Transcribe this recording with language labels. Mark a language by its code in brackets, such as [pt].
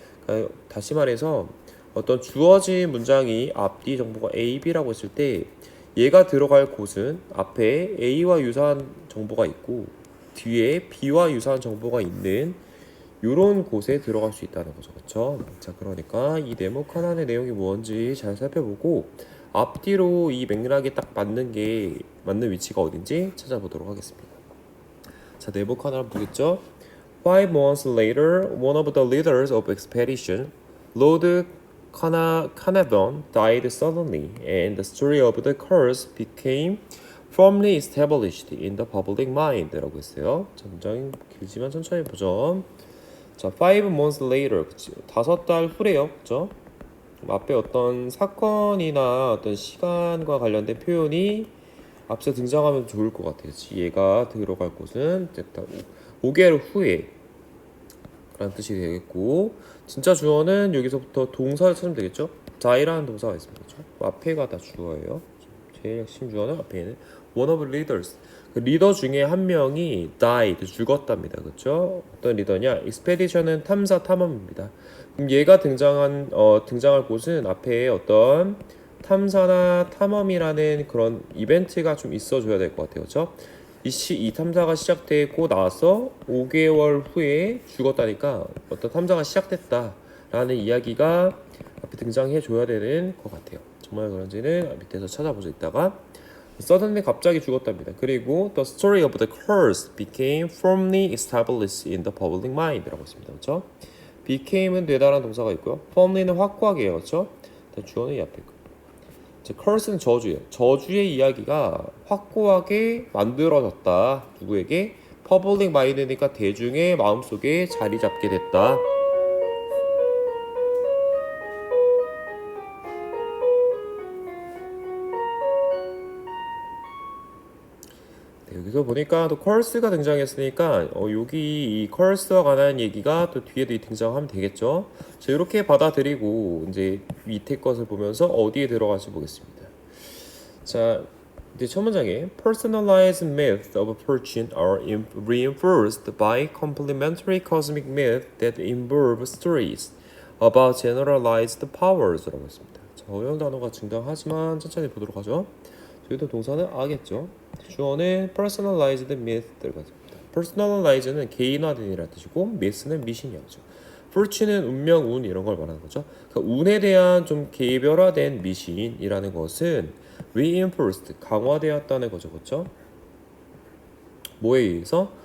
[ko] 그러니까 다시 말해서 어떤 주어진 문장이 앞뒤 정보가 A, B라고 했을 때 얘가 들어갈 곳은 앞에 A와 유사한 정보가 있고 뒤에 B와 유사한 정보가 있는 이런 곳에 들어갈 수 있다는 거죠. 그렇죠? 자, 그러니까 이 네모 하나의 내용이 뭔지 잘 살펴보고 앞뒤로 이 맥락에 딱 맞는 위치가 어딘지 찾아보도록 하겠습니다. 자, 네모 하나 한번 보겠죠? [en] 5 months later, one of the leaders of expedition, Lord Carnarvon, died suddenly, and the story of the curse became firmly established in the public mind. [ko] 라고 했어요. 자, 문장이 길지만 천천히 보죠. 자, [en] 5 months later, [ko] 그치? 5달 후래요. 그죠? 앞에 어떤 사건이나 어떤 시간과 관련된 표현이 앞서 등장하면 좋을 것 같아요. 얘가 들어갈 곳은 5개월 후에 라는 뜻이 되겠고, 진짜 주어는 여기서부터 동사를 찾으면 되겠죠. die라는 동사가 있습니다. 그렇죠? 앞에가 다 주어예요. 제일 핵심 주어는 앞에 있는 [en] one of leaders, [ko] 그 리더 중에 한 명이 died, 죽었답니다. 그렇죠? 어떤 리더냐? expedition은 탐사 탐험입니다. 그럼 얘가 등장할 곳은 앞에 어떤 탐사나 탐험이라는 그런 이벤트가 좀 있어줘야 될 것 같아요. 그렇죠? 이 탐사가 시작되고 나서 5개월 후에 죽었다니까 어떤 탐사가 시작됐다라는 이야기가 앞에 등장해 줘야 되는 것 같아요. 정말 그런지는 밑에서 찾아보자 있다가 suddenly 갑자기 죽었답니다. 그리고 [en] the story of the curse became firmly established in the public mind [ko] 라고 했습니다. 그렇죠? became은 되다라는 동사가 있고요. firmly는 확고하게요. 그렇죠? 주어는 이 앞에 있고. curse는 저주예요. 저주의 이야기가 확고하게 만들어졌다. 누구에게? [en] public mind [ko] 니까 대중의 마음속에 자리 잡게 됐다. 네, 여기서 보니까 또 curse가 등장했으니까 여기 이 curse와 관한 얘기가 또 뒤에도 등장하면 되겠죠. 자, 이렇게 받아들이고 이제 밑에 것을 보면서 어디에 들어갈지 보겠습니다. 자, 이제 첫 문장에 [en] personalized myths of fortune are reinforced by complementary cosmic myths that involve stories about generalized powers [ko] 라고 했습니다. 자, 어려운 단어가 등장하지만 천천히 보도록 하죠. 저희도 동사는 아겠죠. 주어는 personalized myth 들어가습니다. personalized는 개인화된이라는 뜻이고 myth는 미신이었죠. fortune는 운명, 운 이런 걸 말하는 거죠. 그러니까 운에 대한 좀 개별화된 미신이라는 것은 reinforced, 강화되었다는 거죠. 그렇죠? 뭐에 의해서?